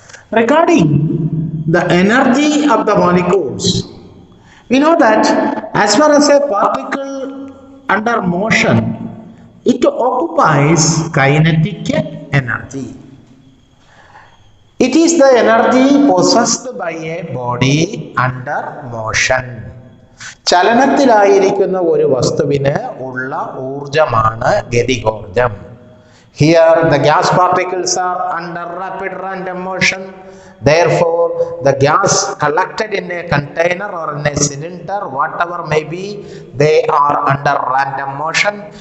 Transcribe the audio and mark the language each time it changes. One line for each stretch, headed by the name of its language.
English: Regarding the energy of the molecules, we know that as far as a particle under motion, it occupies kinetic energy. It is the energy possessed by a body under motion.
Malayalam: ചലനത്തിലായിരിക്കുന്ന ഒരു വസ്തുവിന് ഉള്ള ഊർജമാണ് ഗതികോർജം.
English: Here the gas particles are under rapid random motion. Therefore, the gas collected in a container or in a cylinder, whatever may be, they are under random motion.